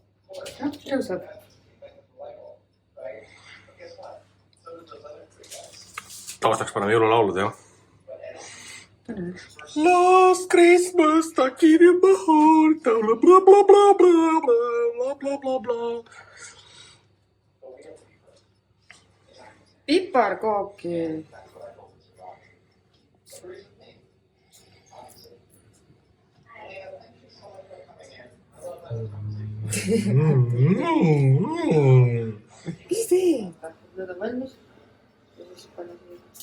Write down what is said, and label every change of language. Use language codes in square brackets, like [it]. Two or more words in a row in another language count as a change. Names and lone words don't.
[et] Tõusab. Taustaks paneme jõululaulud, jah? [en] Last Christmas, I give you my heart, bla bla bla bla bla bla bla bla. [et] Piparkooki. Mis teeb? Nad on valmis. Ja siis panna siia.